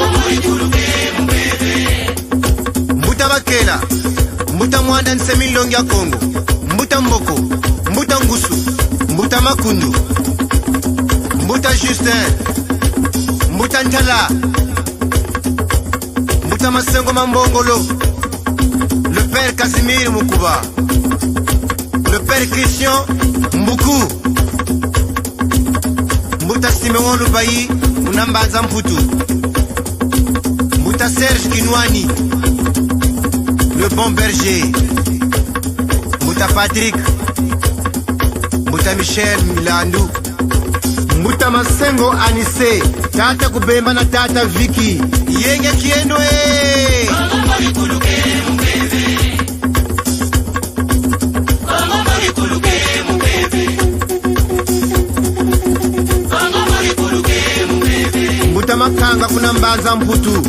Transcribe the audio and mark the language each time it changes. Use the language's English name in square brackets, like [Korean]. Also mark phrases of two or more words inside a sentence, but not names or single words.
[Kituba (Democratic Republic of Congo)] Mbuta bakela, mbuta mwanda nsemilongi ya Kongo. Mbuta mboko, mbuta ngusu, mbuta makundu. Mbuta Justin, mbuta ntala. Mbuta masengo mambongolo. [French] Le père Casimir Mukuba. Le père Christian Mbuku. [Kituba (Democratic Republic of Congo)] Mbuta Simeon Lubayi, Unambanza Mputu. Mbuta Serge Kinwani, [French] le bon berger. [Kituba (Democratic Republic of Congo)] Mbuta Patrick. Mbuta Michel Milandu. Mbuta Masengo Anise, Tata Kubemba na Tata Vicky. Yenge Kienwe. Mbuta Makanga kuna Mbanza Mputu.